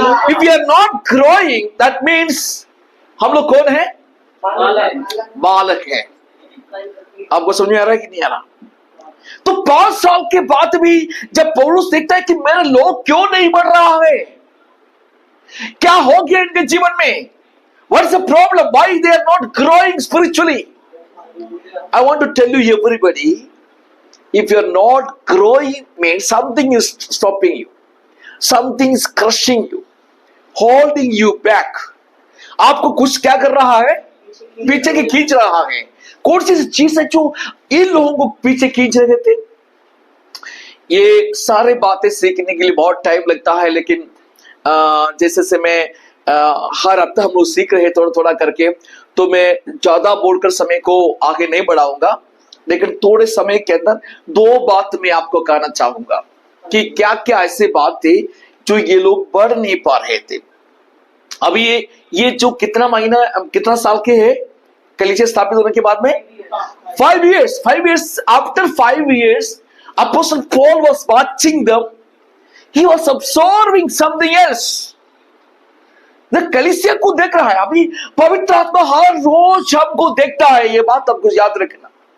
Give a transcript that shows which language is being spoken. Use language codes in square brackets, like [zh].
[en] if you are not growing that means [hi] हम लोग कौन है, बालक है। आपको समझ में आ रहा है कि नहीं आ रहा। तो 5 साल के बाद भी जब पौलुस देखता है कि मेरा लोग क्यों नहीं बढ़ रहा है, क्या हो गया इनके जीवन में, [en] what is the problem, why they are not growing spiritually? I want to tell you everybody, if you are not growing means something is stopping you, something is crushing you, holding you back. [hi] आपको कुछ क्या कर रहा है, पीछे की खींच रहा है। कौन सी चीज है जो इन लोगों को पीछे खींच रहे थे। ये सारे बातें सीखने के लिए बहुत टाइम लगता है, लेकिन जैसे से मैं हर हफ्ता हम लोग सीख रहे हैं थोड़ा थोड़ा करके, तो मैं ज्यादा बोलकर समय को आगे नहीं बढ़ाऊंगा, लेकिन थोड़े समय के अंदर 2 बात मैं आपको कहना चाहूंगा कि क्या क्या ऐसी बात थी जो ये लोग बढ़ नहीं पा रहे थे। अभी ये जो कितना साल के है कलीसिया स्थापित होने के बाद में? [en] 5 years. 5 years. After 5 years, Apostle Paul was watching them. He was absorbing something else. [hi] The कलीसिया को देख रहा है। अभी पवित्र आत्मा हर रोज हमको देखता है, ये बात आपको याद रखना।